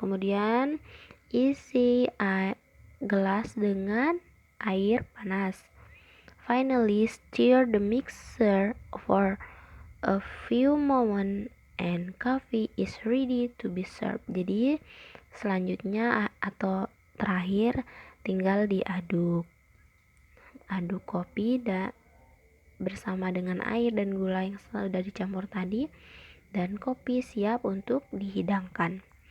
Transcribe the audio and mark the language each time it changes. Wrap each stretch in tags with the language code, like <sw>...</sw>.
<id>Kemudian isi gelas dengan air panas.</id> <en>Finally, stir the mixture for a few moments and coffee is ready to be served.</en> <id>Jadi selanjutnya atau terakhir tinggal diaduk. Aduk kopi bersama dengan air dan gula yang sudah dicampur tadi, dan kopi siap untuk dihidangkan.</id>